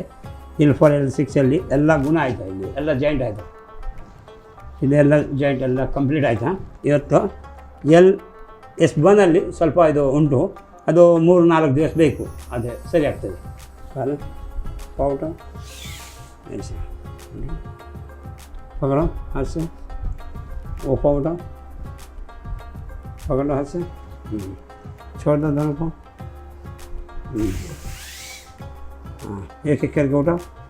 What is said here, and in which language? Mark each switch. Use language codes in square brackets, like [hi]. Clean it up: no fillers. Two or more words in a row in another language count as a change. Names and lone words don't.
[kn] L4 L6 ಎಲ್ಲ ಗುಣ ಆಯಿತಾ, ಇಲ್ಲಿ ಎಲ್ಲ ಜಾಯಿಂಟ್ ಆಯಿತಾ, ಇದೆಲ್ಲ ಜಾಯಿಂಟ್ ಎಲ್ಲ ಕಂಪ್ಲೀಟ್ ಆಯಿತಾ. ಇವತ್ತು S1 ಸ್ವಲ್ಪ ಇದು ಉಂಟು, ಅದು 3-4 ದಿವಸ ಬೇಕು, ಅದೇ ಸರಿ ಆಗ್ತದೆ. ಕಾಲು ಪೌಟ [hi] पकड़ो हाथ से, वो पाँव उठाओ, पकड़ो हाथ से, छोड़ दो दोनों को. हाँ, एक एक करके उठाओ.